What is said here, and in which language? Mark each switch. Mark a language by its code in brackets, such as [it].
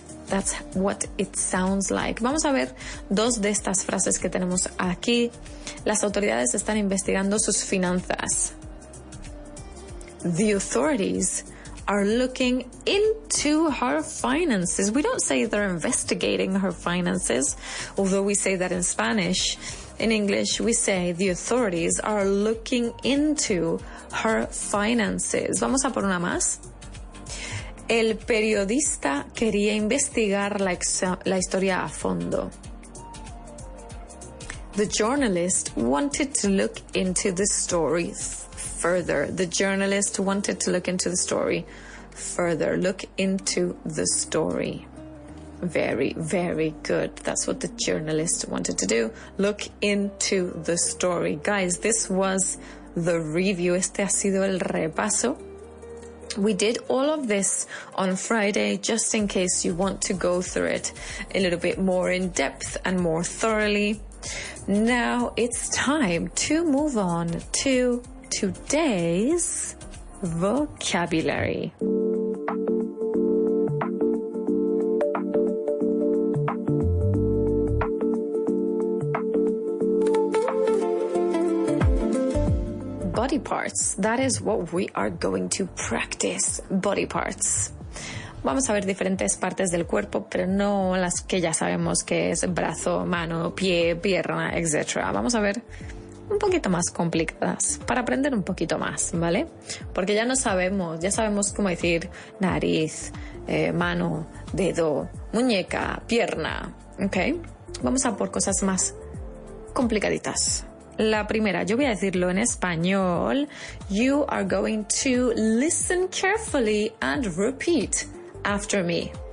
[en] That's what it sounds like. [es] Vamos a ver dos de estas frases que tenemos aquí. Las autoridades están investigando sus finanzas. [en] The authorities are looking into her finances. We don't say they're investigating her finances, although we say that in Spanish. In English, we say the authorities are looking into her finances. [es] Vamos a por una más. El periodista quería investigar la historia a fondo. [en] The journalist wanted to look into the story further. The journalist wanted to look into the story further. Look into the story. Very, very good. That's what the journalist wanted to do. Look into the story. Guys, this was the review. [es] Este ha sido el repaso. [en] We did all of this on Friday, just in case you want to go through it a little bit more in depth and more thoroughly. Now it's time to move on to today's vocabulary. Body parts. That is what we are going to practice. Body parts. [es] Vamos a ver diferentes partes del cuerpo, pero no las que ya sabemos que es brazo, mano, pie, pierna, etc. Vamos a ver un poquito más complicadas para aprender un poquito más, ¿vale? Porque ya sabemos cómo decir nariz, mano, dedo, muñeca, pierna, ¿ok? Vamos a por cosas más complicaditas. La primera, yo voy a decirlo en español. [en] You are going to listen carefully and repeat after me.